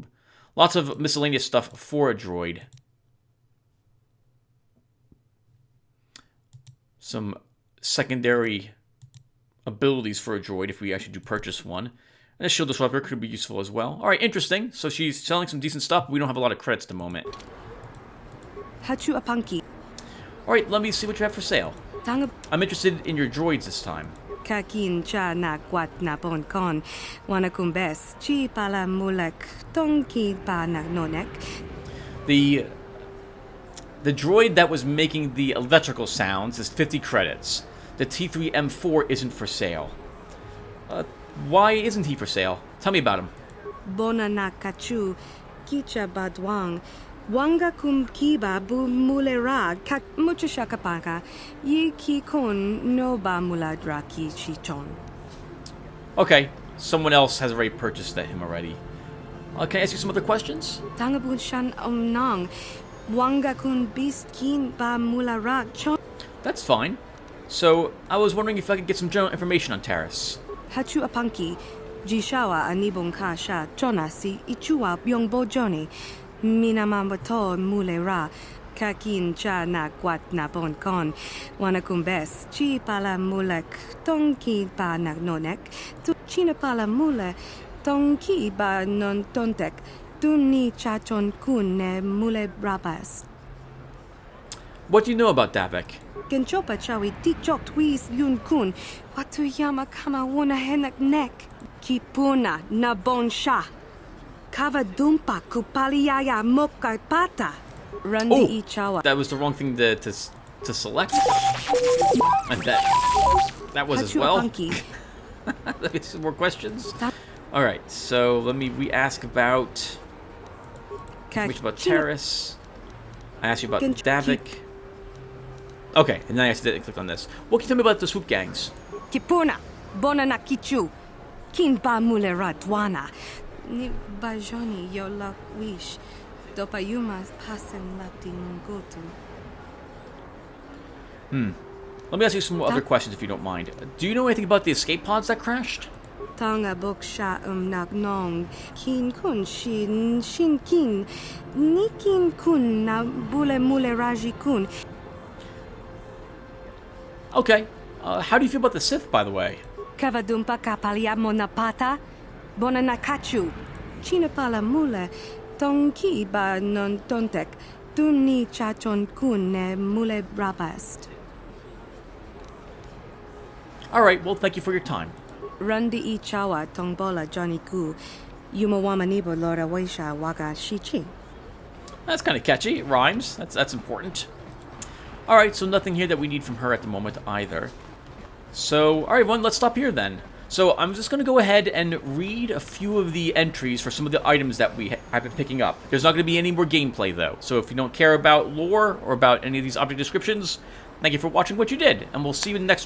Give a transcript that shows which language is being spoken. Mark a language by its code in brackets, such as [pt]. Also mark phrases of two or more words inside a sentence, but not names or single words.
[en] Lots of miscellaneous stuff for a droid. Some secondary abilities for a droid if we actually do purchase one. And a shield disruptor could be useful as well. Alright, interesting. So she's selling some decent stuff, but we don't have a lot of credits at the moment. Hachu apanki. Alright, let me see what you have for sale. I'm interested in your droids this time. Kakin cha na kwat na bon kon. Wanakumbes. Chi pala mulak. Tonki pa na nonek. The droid that was making the electrical sounds is 50 credits. The T3M4 isn't for sale. Why isn't he for sale? Tell me about him. Bona na kachu. Kicha badwang. Wanga kum kiba bu mulera kak muchashakapaka. Yi ki kon no ba muladra ki chichon. Okay, someone else has already purchased him already. Can I ask you some other questions? Tangabun shan nong. Wanga kun beast kin ba mulara chon. That's fine. So, I was wondering if I could get some general information on Taris. Hachu apanki. Jishawa anibon ka sha chona si ichua byongbo joni. Minamambato mulera. Kakin cha na kwat na bon kon. Wanakumbes. Chi pala mulek. Tonki pa na nonek. Tu china pala mule. Tonki ba non tontek. Tunni chachon kun ne mule brabas. What do you know about Davik? Genchopa chawi tichok twis yun kun. Watu yama kama wona henak nek. Kipuna na bon sha. Kava dumpa kupaliaya moka pata. Rundi ichawa. That was the wrong thing to select. And that was as well. Let me see some more questions. Alright, so let me re-ask about information about Taris. I asked you about Davik. Okay, and then I accidentally clicked on this. What can you tell me about the swoop gangs? Kipuna, Bonana Kichu, Kinba Mulera Dwana, Ni Bajoni Yola Wish, Dopayumas Pasen Lati Mungotu. Let me ask you some other questions if you don't mind. Do you know anything about the escape pods that crashed? Tonga Boksha Nagnong, Kin Kun Shin Kin, Nikin Kun na Bule Mule Raji Kun. Okay. How do you feel about the Sith, by the way? Kavadumpa Kapalia Monapata, Bonanakachu, Chinapala Mule, Tonki Ba Non Tontek, Tuni Chachon Kun ne Mule Brabast. Alright, well, thank you for your time. Rundi I Chawa Tongbola Johnny Ku, Yumawamanibo Lora Waisha Waga Shichi. That's kind of catchy. It rhymes. That's important. Alright, so nothing here that we need from her at the moment either. So, alright everyone, let's stop here then. So, I'm just going to go ahead and read a few of the entries for some of the items that we have been picking up. There's not going to be any more gameplay though, so if you don't care about lore or about any of these object descriptions, thank you for watching what you did, and we'll see you in the next one.